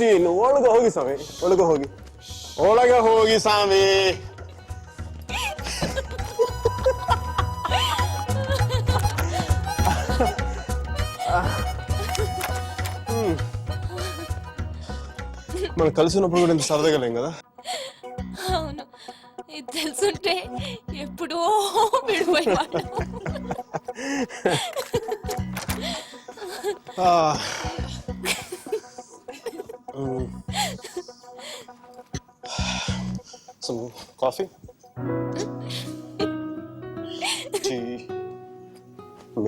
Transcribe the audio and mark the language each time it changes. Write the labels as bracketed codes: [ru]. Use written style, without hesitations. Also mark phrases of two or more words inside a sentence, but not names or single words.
[kn] ಇನ್ನು ಒಳಗೆ ಹೋಗಿ ಸ್ವಾಮಿ, ಒಳಗೆ ಹೋಗಿ, ಒಳಗೆ ಹೋಗಿ ಸ್ವಾಮಿ. [te] మనం కలిసి ఉన్నప్పుడు కూడా ఇంత సరదాగా లేం కదా. అవును, ఇది తెలుసుంటే ఎప్పుడో విడిపోయేవాడు. [en] Some coffee? Tea? Me?